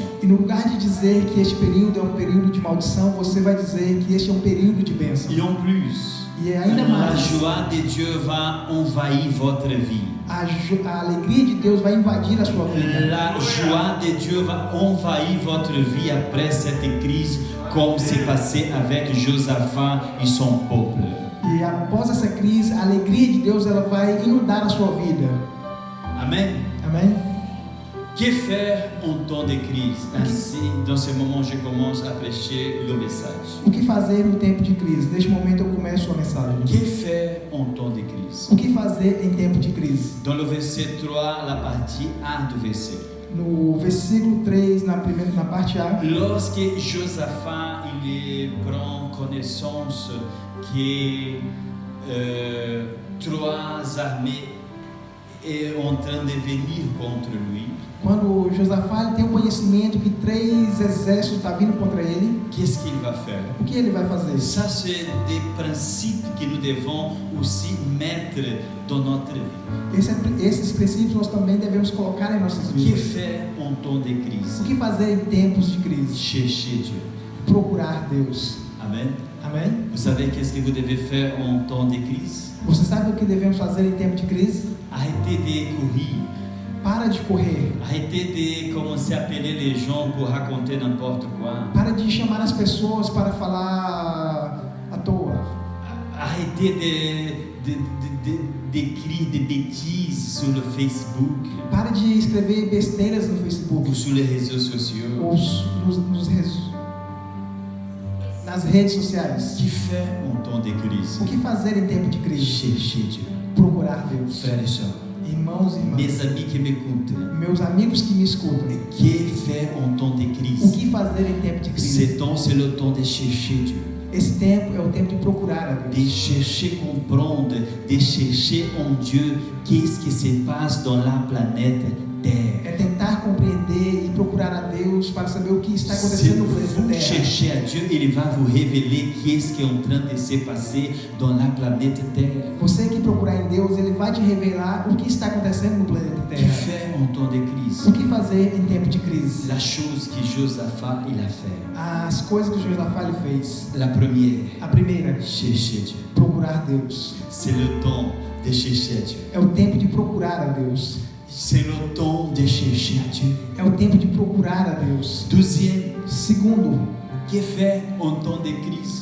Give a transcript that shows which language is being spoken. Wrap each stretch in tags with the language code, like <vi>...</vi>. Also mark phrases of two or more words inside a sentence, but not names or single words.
<pt>E no lugar de dizer que este período é um período de maldição, você vai dizer que este é um período de bênção.</pt> <fr>Et en plus,</fr> <pt>E ainda</pt> <fr>la</fr> <pt>mais,</pt> <fr>joie de Dieu va envahir votre vie.</fr> <pt>a alegria de Deus vai invadir a sua vida.</pt> <fr>La joie de Dieu va envahir votre vie après cette crise, comme c'est passé avec Josaphat et son peuple.</fr> <pt>E após essa crise, a alegria de Deus ela vai inundar a sua vida.</pt> <fr>Amen.</fr> <pt>Amém?</pt> <fr>Que faire en temps de crise? Ainsi, dans ce moment, je commence à prêcher le message.</fr> <pt>O que fazer no tempo de crise? Neste momento eu começo a mensagem.</pt> <fr>Que faire en temps de crise?</fr> <pt>O que fazer em tempo de crise?</pt> <fr>Dans le verset 3, la partie A du verset.</fr> <pt>No versículo 3, na parte A,</pt> <fr>Lorsque Josaphat il prend connaissance que trois armées est en train de venir contre lui,</fr> <pt>quando Josafá tem o conhecimento que 3 exércitos estão vindo contra ele,</pt> <fr>qu'est-ce qu'il va faire?</fr> <pt>o que ele vai fazer?</pt> <fr>Ça, c'est des principes que nous devons aussi mettre dans notre vie.</fr> <pt>Esses princípios nós também devemos colocar em nossas</pt> <fr>Que</fr> <pt>vidas.</pt> <fr>faire en temps de</fr> <pt>O</pt> <fr>crise?</fr> <pt>que fazer em tempos de crise?</pt> <fr>Chercher Dieu.</fr> <pt>Procurar Deus.</pt> <fr>Amen.</fr> <pt>Amém?</pt> <fr>Vous savez qu'est-ce que vous devez faire en temps de crise?</fr> <pt>Você sabe o que devemos fazer em tempo de crise?</pt> <fr>Arrêtez de courir.</fr> <pt>Para de correr.</pt> <fr>Arrêtez de commencer à appeler les gens pour raconter n'importe quoi.</fr> <pt>Para de chamar as pessoas para falar à toa.</pt> <fr>Arrêtez d'écrire des bêtises sur le Facebook</fr> <pt>Para de escrever besteiras no Facebook</pt> <fr>ou sur les réseaux sociaux.</fr> <pt>ou nas redes sociais.</pt> <fr>Que faire en temps de crise?</fr> <pt>O que fazer em tempo de crise?</pt> <fr>Chercher Dieu.</fr> <pt>Procurar Deus.</pt> <fr>Frères et sœurs,</fr> <pt>Irmãos e irmãs,</pt> <fr>mes amis qui m'écoutent,</fr> <pt>meus amigos que me escutam,</pt> <fr>que faire en temps de</fr> <pt>o</pt> <fr>crise?</fr> <pt>que fazer em tempo de crise?</pt> <fr>Ce temps, c'est le temps de chercher Dieu.</fr> <pt>Esse tempo é o tempo de procurar a</pt> <fr>De</fr> <pt>Deus,</pt> <fr>chercher comprendre, de chercher en Dieu qu'est-ce qui se passe dans la planète Terre.</fr> <pt>é tentar compreender e procurar a Deus para saber o que está</pt> <fr>Si</fr> <pt>acontecendo no</pt> <fr>vous</fr> <pt>planeta Terra.</pt> <fr>cherchez à Dieu, il va vous révéler qu'est-ce qui est en train de se passer dans la planète Terre.</fr> <pt>Você que procurar em Deus, Ele vai te revelar o que está acontecendo no planeta</pt> <fr>Que</fr> <pt>Terra.</pt> <fr>faire en temps de crise?</fr> <pt>O que fazer em tempo de crise?</pt> <fr>La chose que Josaphat il a fait.</fr> <pt>As coisas que Josafá ele fez.</pt> <fr>La première,</fr> <pt>A primeira,</pt> <fr>chercher Dieu.</fr> <pt>procurar Deus.</pt> <fr>C'est le temps de chercher Dieu.</fr> <pt>É o tempo de procurar a Deus.</pt> <fr>c'est le temps de chercher à Dieu.</fr> <pt>É o tempo de procurar a Deus.</pt> <fr>Deuxième,</fr> <pt>Segundo,</pt> <fr>que faire en temps de crise?</fr>